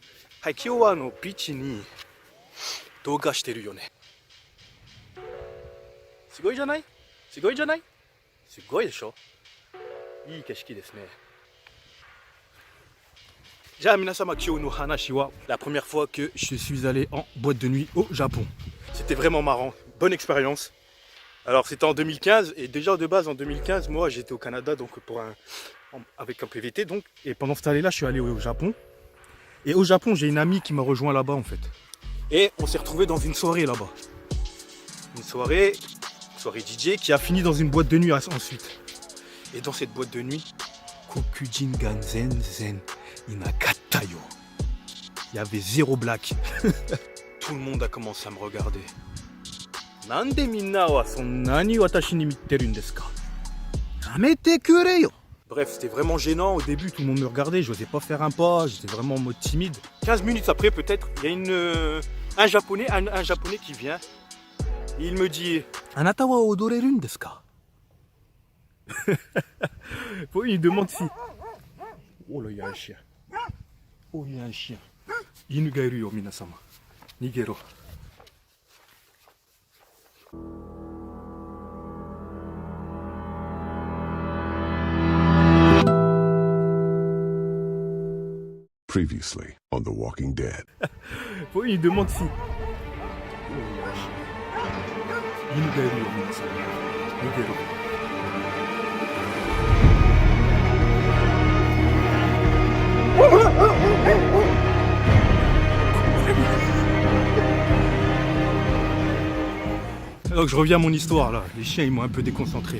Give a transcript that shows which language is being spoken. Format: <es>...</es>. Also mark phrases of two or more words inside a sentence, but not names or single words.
<ja>はい、今日はビーチに動画してるよね。すごいじゃない？すごいじゃない？すごいでしょ？いい景色ですね。じゃあ皆様、今日の話は</ja> <fr>la première fois que je suis allé en boîte de nuit au Japon. C'était vraiment marrant, bonne expérience. Alors c'était en 2015 et déjà de base en 2015, moi j'étais au Canada donc avec un PVT donc, et pendant cette année-là je suis allé au Japon. Et au Japon j'ai une amie qui m'a rejoint là-bas en fait. Et on s'est retrouvé dans une soirée là-bas. Une soirée DJ qui a fini dans une boîte de nuit ensuite. Et dans cette boîte de nuit,</fr> <ja>黒人全然全いなかったよ.</ja> <fr>Il y avait zéro black. Tout le monde a commencé à me regarder.</fr> <ja>なんでみんなはそんなに私に見てるんですか? やめてくれよ.</ja> <fr>Bref, c'était vraiment gênant. Au début, tout le monde me regardait. Je n'osais pas faire un pas. J'étais vraiment en mode timide. 15 minutes après, peut-être, il y a un japonais qui vient. Et il me dit</fr> <ja>あなたは踊れるんですか?</ja> <fr>Il demande si. Oh là, il y a un chien. Oh, il y a un chien.</fr> <ja>犬がいるよ、皆様. Nigero.</ja> <en>Previously on The Walking Dead.</en> <fr>Il demande si.</fr> <ja>犬がいるよ、皆様. Nigero.</ja> <fr>Donc je reviens à mon histoire là, les chiens ils m'ont un peu déconcentré.</fr>